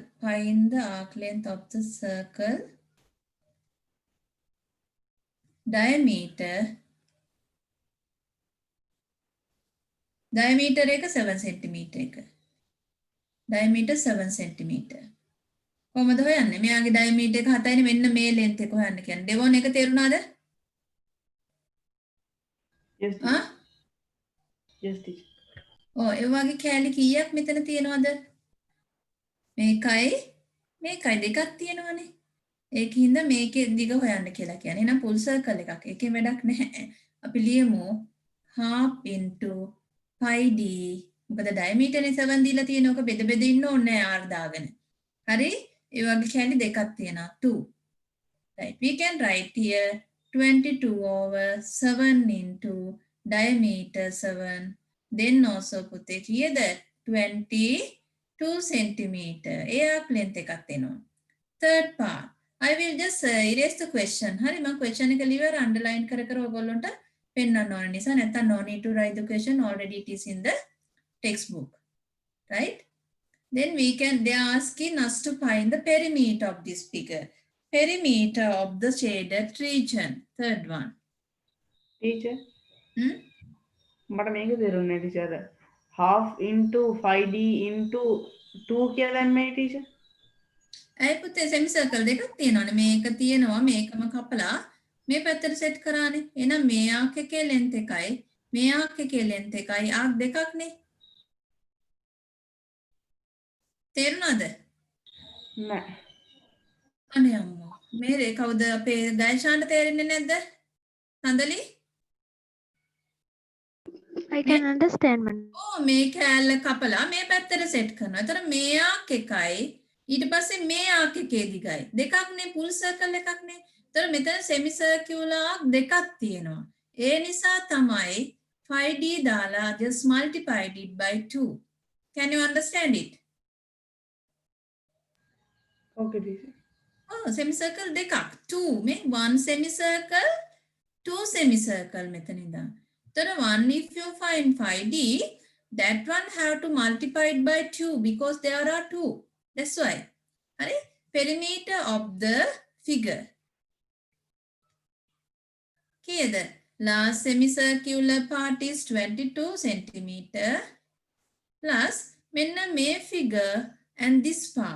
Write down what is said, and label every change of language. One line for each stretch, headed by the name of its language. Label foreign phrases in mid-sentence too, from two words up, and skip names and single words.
English: Find the arc length of the circle.
Sinhala: Diameter එක 7 centimeter එක.
English: Diameter 7 centimeter.
Sinhala: කොහමද හොයන්නේ? මෙයාගේ diameter එක 7යිනේ මෙන්න මේ length එක හොයන්න කියන්නේ. දෙවොන් එක තේරුණාද?
English: yes ආ? yes teacher.
Sinhala: ඔව් ඒ වගේ කෑලි කීයක් මෙතන තියෙනවද? මේකයි දෙකක් තියෙනවනේ. ඒකින්ද මේකේ දිග හොයන්න කියලා කියන්නේ. එහෙනම්
English: full circle
Sinhala: එකක්. ඒකේ වැඩක් නැහැ. අපි ලියමු
English: half into pi d.
Sinhala: මොකද diameter නේ 7 දීලා තියෙන එක බෙද බෙද ඉන්න ඕනේ r දාගෙන. හරි? ඒ වගේ කෑලි දෙකක් තියෙනවා 2.
English: Right. We can write here 22 over 7 into diameter 7. Then also put it here that 22 centimeter.
Sinhala: ඒ arc length එකක් දෙනවා.
English: Third part. I will just erase the question.
Sinhala: හරි මම question එක
English: liver underline
Sinhala: කර කර ඔයගොල්ලන්ට පෙන්නන්න ඕන නිසා නැත්නම්
English: no need to write the question, already it is in the textbook. Right? Then they are asking us to find the perimeter of this figure. Perimeter of the shaded region. Third one.
Sinhala: teacher මට මේක තේරුන්නේ නැහැ ටීචර්.
English: half into 5d into 2
Sinhala: කියලා දැම්මේ ටීචර්. ඇයි පුතේ semicircle දෙකක් තියෙනවානේ. මේක තියෙනවා මේකම කපලා මේ පැත්තට සෙට් කරානේ. එහෙනම් මේ ආක් එකේ length එකයි මේ ආක් එකේ length එකයි ආක් දෙකක්නේ. තේරුණාද? නෑ. අනේ අම්මෝ. මේ කවුද අපේ ගයශාන්ට තේරෙන්නේ නැද්ද? සඳලි?
English: I can understand, man.
Sinhala: ඕ මේ කෑල්ල කපලා මේ පැත්තට සෙට් කරනවා. ඒතර මේ ආක් එකයි ඊට පස්සේ මේ ආක් එකේ දිගයි. දෙකක්නේ
English: full circle
Sinhala: එකක්නේ. ඒතර මෙතන
English: semi circular
Sinhala: ආක් දෙකක් තියෙනවා. ඒ නිසා තමයි
English: 5d දාලා just multiplied it by 2. Can you understand it? okay teacher.
Sinhala: Oh, semicircle දෙකක් 2 මේ
English: one semicircle two semicircle
Sinhala: මෙතන ඉඳන්.
English: So one if you find 5d, that one have to multiply it by 2 because there are 2. That's why. Right? Perimeter of the figure. Okay, the last semicircular part is 22 centimeter plus
Sinhala: මෙන්න මේ
English: figure and this part.